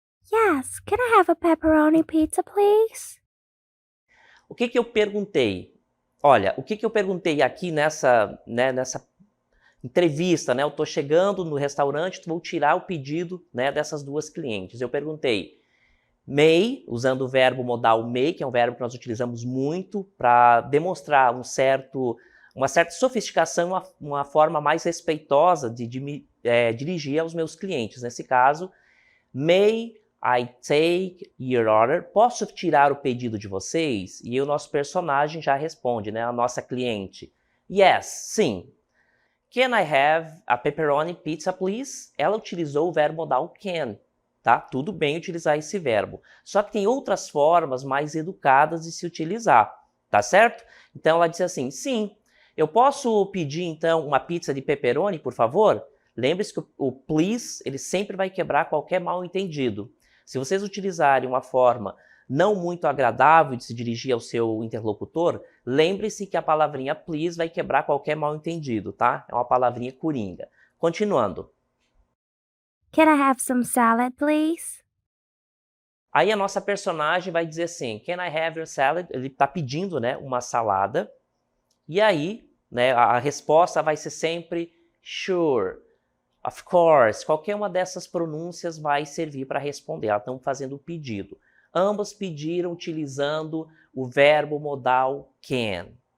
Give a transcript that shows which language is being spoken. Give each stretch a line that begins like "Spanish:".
English: Yes, can I have a pepperoni pizza, please?
Portuguese: O que eu perguntei? Olha, o que eu perguntei aqui nessa entrevista, eu estou chegando no restaurante, vou tirar o pedido dessas duas clientes. Eu perguntei, may, usando o verbo modal may, que é um verbo que nós utilizamos muito para demonstrar uma certa sofisticação, uma forma mais respeitosa de me dirigir aos meus clientes.
English: Nesse caso, may I take your order?
Portuguese: Posso tirar o pedido de vocês? E o nosso personagem já responde, a nossa cliente.
English: Yes,
Portuguese: sim.
English: Can I have a pepperoni pizza, please?
Portuguese: Ela utilizou o verbo modal can, tá? Tudo bem utilizar esse verbo. Só que tem outras formas mais educadas de se utilizar, tá certo? Então ela disse assim, sim. Eu posso pedir então uma pizza de pepperoni, por favor? Lembre-se que o please, ele sempre vai quebrar qualquer mal-entendido. Se vocês utilizarem uma forma não muito agradável de se dirigir ao seu interlocutor, lembre-se que a palavrinha please vai quebrar qualquer mal-entendido, tá? É uma palavrinha coringa. Continuando.
English: Can I have some salad, please?
Portuguese: Aí a nossa personagem vai dizer assim,
English: can I have your salad?
Portuguese: Ele está pedindo, uma salada. E aí, a resposta vai ser sempre sure.
English: Of course,
Portuguese: qualquer uma dessas pronúncias vai servir para responder. Elas estão fazendo o pedido. Ambos pediram utilizando o verbo modal can.